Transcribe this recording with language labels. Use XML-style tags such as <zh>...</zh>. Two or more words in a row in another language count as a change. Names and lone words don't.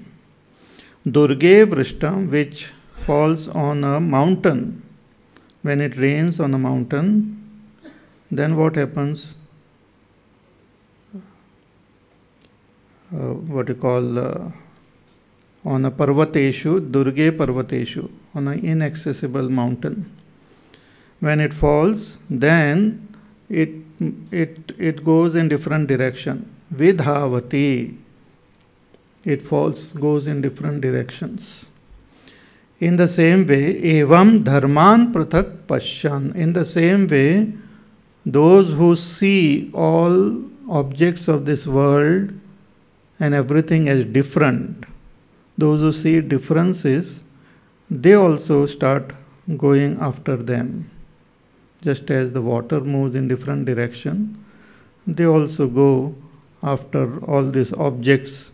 <sa>Durge vrishtam,</sa> <en>which falls on a mountain. When it rains on a mountain, then what happens? On a</en> <sa>parvateshu, durge parvateshu,</sa> <en>on an inaccessible mountain. When it falls, then it goes in different direction. Vidhavati, it goes in different directions. In the same way,</en> <sa>evam dharman prathak pashyan.</sa> <en>In the same way, those who see all objects of this world and everything as different, those who see differences, they also start going after them. Just as the water moves in different direction, they also go after all these objects.</en>